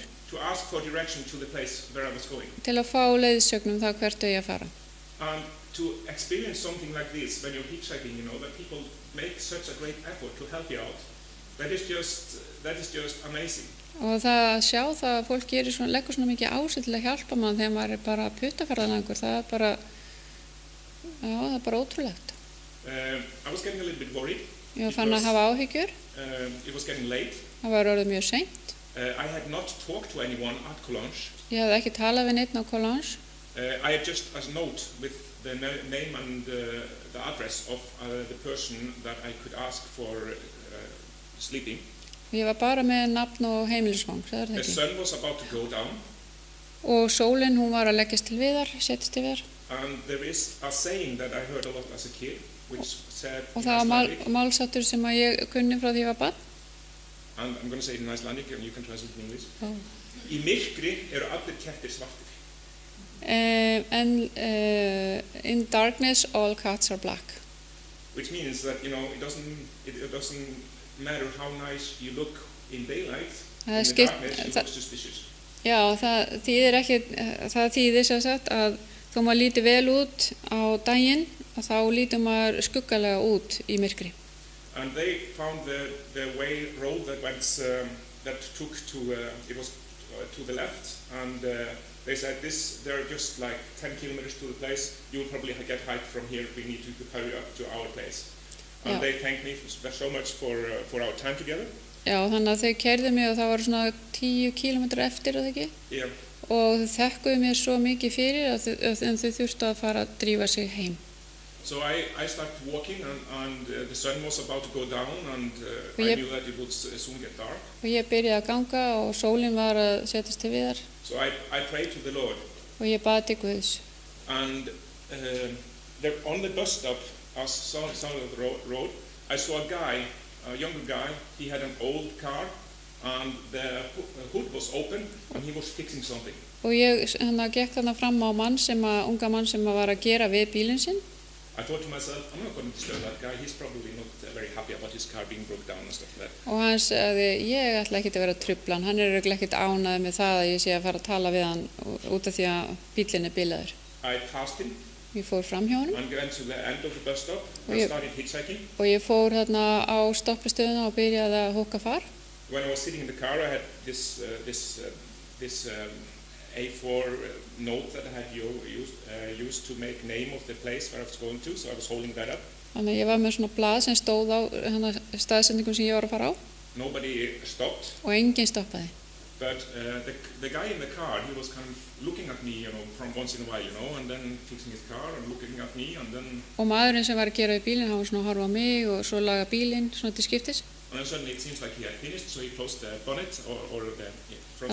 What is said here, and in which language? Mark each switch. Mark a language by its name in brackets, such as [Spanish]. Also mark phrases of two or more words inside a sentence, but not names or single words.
[English] To ask for direction to the place where I was going. [Icelandic] Til að fá leiðsögn það hvert þau að fara. [English] And to experience something like this when you're hitchhiking, you know, that people make such a great effort to help you out, that is just amazing. [Icelandic] Og það að sjá það að fólk leggur svona mikið á sig til að hjálpa mann þegar maður er bara puttaferðalangur, það er bara ótrúlegt. [English] I was getting a little bit worried. [Icelandic] Ég var fann að hafa áhyggjur. [English] It was getting late. [Icelandic] Það var orðið mjög seint. [English] I had not talked to anyone at Collonges. [Icelandic] Ég hafði ekki talað við neitt á Collonges. [English] I had just a note with the name and the address of the person that I could ask for sleeping. [Icelandic] Ég var bara með nafn og heimilisfang, það er það [English] The [Icelandic] ekki. [English] sun was about to go down. [Icelandic] Og sólin, hún var að leggjast til viðar, setjast til viðar. [English] And there is a saying that I heard a lot as a kid, which said [Icelandic] Og [English] in [Icelandic] það var [English] Icelandic, [Icelandic] málsáttur sem að ég kunni frá því ég var barn. [English] and I'm going to say it in Icelandic and you can translate it in English. Oh. [Icelandic] Í myrkri eru allir kettir svartir. [English] In darkness, all cats are black. Which means that, you know, it doesn't matter how nice you look in daylight, in the darkness you look suspicious. [Icelandic] Já, það þýðir sem sagt að þó maður líti vel út á daginn, þá lítur maður skuggalega út í myrkri. [English] And they found the road that took to it was to the left, and they said they're just like 10 kilometers to the place. You will probably get hike from here. We need to hurry up to our place. And they thanked me so much for our time together. [Icelandic] Já, þannig að þau keyrðu mig og það var svona 10 kilometrar eftir, eða ekki? [English] Yeah. [Icelandic] Og þau þekkuðu mér svo mikið fyrir en þau þurftu að fara að drífa sig heim. [English] So I started walking, and the sun was about to go down, and I knew that it would soon get dark. [Icelandic] Og ég byrjaði að ganga og sólin var að setjast til viðar. [English] So I prayed to the Lord. [Icelandic] Og ég bað til Guðs. [English] And on the bus stop, side of the road, I saw a younger guy. He had an old car, and the hood was open, and he was fixing something. [Icelandic] Og ég gekk þarna fram á unga mann sem var að gera við bílinn sinn. [English] I thought to myself, I'm not going to disturb that guy. He's probably not very happy about his car being broke down and stuff like that. [Icelandic] Og hann sagði, ég ætla ekkert að vera að trufla hann. Hann örugglega ekkert ánægður með það að ég sé að fara að tala við hann út af því að bíllinn bilaður. [English] I passed him [Icelandic] Ég fór fram hjá honum [English] and went to the end of the bus stop and Yeah. started hitchhiking. [Icelandic] og ég fór þarna á stoppistöðuna og byrjaði að húka far. [English] When I was sitting in the car, I had this A4 note that I had used to make name of the place where I was going to, so I was holding that up. [Icelandic] Þannig að ég var með svona blað sem stóð á staðsendingum sem ég var að fara á [English] Nobody stopped, [Icelandic] og enginn stoppaði. [English] but the guy in the car, he was kind of looking at me, from once in a while, and then fixing his car and looking at me, and then [Icelandic] Og maðurinn sem var að gera við bílinn, hann var svona að horfa á mig og svo laga bílinn svona til skiptis. [English] and then suddenly it seems like he had finished, so he closed the bonnet or the front